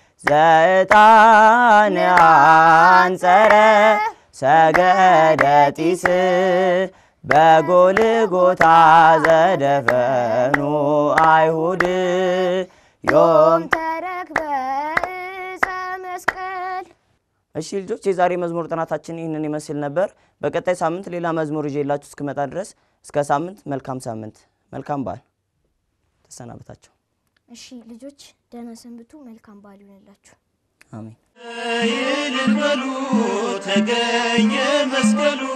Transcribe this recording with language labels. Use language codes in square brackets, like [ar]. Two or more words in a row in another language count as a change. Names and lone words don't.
[gez] ዘዕጣን አንጸረ ሰገደጢስ በጎልጎታ ዘደፈኑ አይሁድ ዮም ተረክበ ዕፀ መስቀል። [am] እሺ ልጆች የዛሬ መዝሙር ጥናታችን ይህንን ይመስል ነበር። በቀጣይ ሳምንት ሌላ መዝሙር ይዤላችሁ እስክመጣ ድረስ እስከ ሳምንት መልካም ሳምንት፣ መልካም በዓል። ተሰናበታችሁ። እሺ ልጆች ደህና ሰንብቱ። መልካም በዓል ይሁንላችሁ። አሜን። ይልን በሉ ተገኘ መስቀሉ